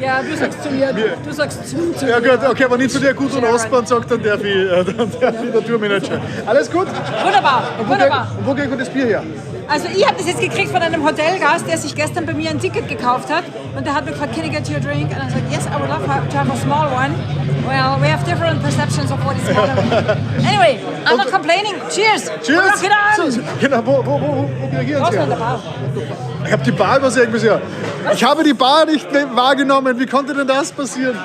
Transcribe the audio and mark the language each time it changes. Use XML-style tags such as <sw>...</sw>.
<de>Ja, du sagst zu mir, du sagst zu mir. Ja gut, okay, aber nicht zu dir gut und Osborn sagt, dann darf ich der Tourmanager. Alles gut? Wunderbar, wunderbar. Und wo kriegen wir das Bier her? Also ich habe das jetzt gekriegt von einem Hotelgast, der sich gestern bei mir ein Ticket gekauft hat und der hat mir gefragt,</de> <en>can I get you a drink? And I said, yes, I would love to have a small one. Well, we have different perceptions of what is small. Anyway, I'm not complaining. Cheers! Cheers! Rock it on!</en> <de>Genau, wo reagieren Sie? Draußen an der Bar. Ich habe die Bar übersehen bisher. Ich habe die Bar nicht wahrgenommen. Wie konnte denn das passieren?</de>